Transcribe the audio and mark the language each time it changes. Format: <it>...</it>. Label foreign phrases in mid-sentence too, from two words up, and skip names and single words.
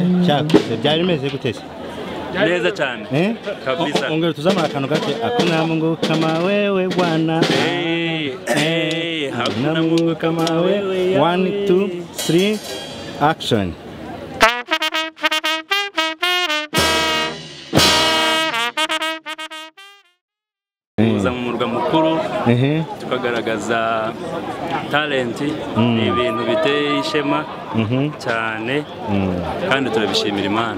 <rw>cyakoze byari bimeze gute se neza cyane kabisa ongera tuzamara akantu gake</rw> <sw>hakuna Mungu kama wewe Bwana hakuna Mungu kama wewe 1 2 3 action</sw> <rw>kuza mu murwa mukuru tukagaragaza talenti ni ibintu biteye ishema cyane kandi turabishimira Imana.</rw>